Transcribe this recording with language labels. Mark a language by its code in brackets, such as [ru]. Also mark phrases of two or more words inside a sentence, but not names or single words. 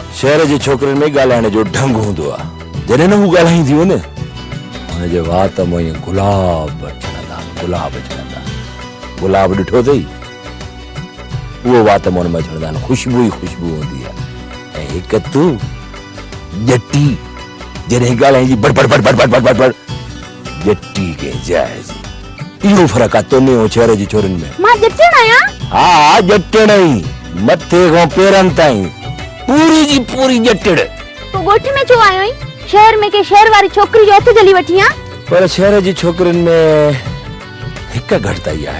[sd] शहर जे छोकरनि में ॻाल्हाइण जो ढंग हूंदो आहे। जॾहिं न हू ॻाल्हाईंदियूं न हुनजे वात मां ईअं गुलाब छॾंदा, गुलाब छॾंदा। गुलाब ॾिठो अथई, उहो वात मां हुन में छॾंदा आहिनि, ख़ुशबू ई ख़ुशबू हूंदी आहे। ऐं हिकु तूं ॼटी जॾहिं ॻाल्हाईंदी बड़ बड़ बड़ बड़ बड़ बड़ बड़ ॼटी के जाइज़। इहो फ़र्क़ु आहे तोने ऐं शहर जी छोरियुनि में। मां ॼटण आहियां? हा ॼटण ई, मथे खां पेरनि ताईं पूरी जी पूरी ॼटड़। तूं ॻोठ में छो आयो आहीं? शहर में के शहर वारी छोकिरी जो हथ जली वठी आ? पर शहर जी छोकिरियुनि में हिकु घटिताई आहे।